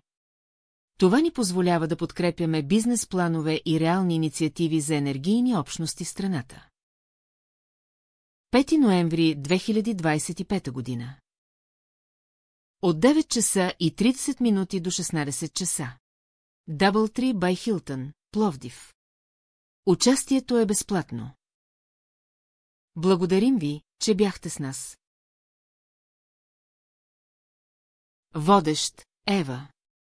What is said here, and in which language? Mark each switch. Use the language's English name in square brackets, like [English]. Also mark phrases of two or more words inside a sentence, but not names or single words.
[Bulgarian] Това ни позволява да подкрепяме бизнес планове и реални инициативи за енергийни общности в страната. 5 ноември 2025 година. От 9 часа и 30 минути до 16 часа. Doubletree by Hilton, Пловдив. Участието е безплатно. Благодарим ви, че бяхте с нас. Водещ Ева.